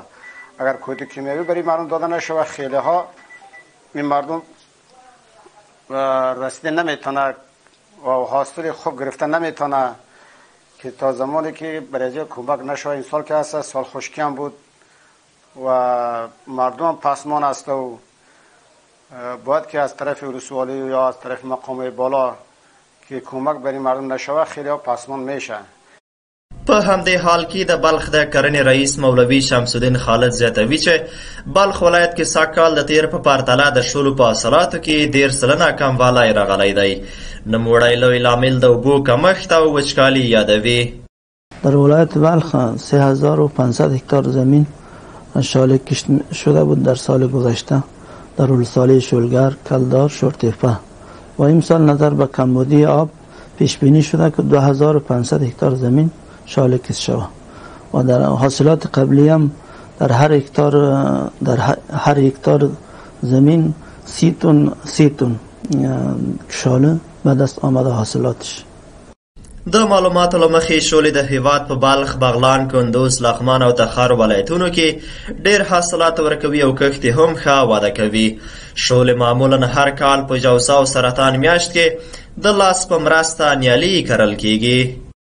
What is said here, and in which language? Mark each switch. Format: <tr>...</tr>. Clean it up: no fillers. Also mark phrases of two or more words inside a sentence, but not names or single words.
<fa>اگر کوت کیمیاوی برای مردم داده نشود خیلی ها این مردم رسیده نمیتونه و حاصل خوب گرفتن نمیتونه، که تا زمانی که برای کمک نشود. این سال که هست سال خشکی هم بود و مردم پسمان است و باید که از طرف ولسوالی یا از طرف مقام بالا که کمک برای مردم نشود خیلی ها پسمان میشه.</fa> <ps>په همدې حال کې د بلخ د کرنې رئیس مولوي شمس الدین خالد زیاتوي چې بلخ ولایت کې سږکال د تیر په پرتله د شولو په حاصلاتو کې 10% کموالی راغلی دی. نوموړی لوی لامل د اوبو کمښت او وچکالي یادوي.</ps> <fa>در ولایت بلخ 3500 هکتار زمین شاله کشت شده بود در سال گذشته در ولسوالی شولګر، کلدار، شورتیپه و امسال نظر به کمبودی آب پیش بینی شده که 2500 هکتار زمین شاله کشت شود و در حاصلات قبلی هم در هر هکتار زمین 30 تن شاله به دست آمده حاصلاتش.</fa> <ps>د معلوماتو له مخې شولې د هیواد په بلخ، بغلان، کندوز، لغمان او تخار ولایتونو کې ډېر حاصلات ورکوي او کښت هم ښه وده کوي. شولې معمولا هر کال په جوزا او سرطان میاشت کې د لاس په مرسته نیالي کرل کیږي.</ps>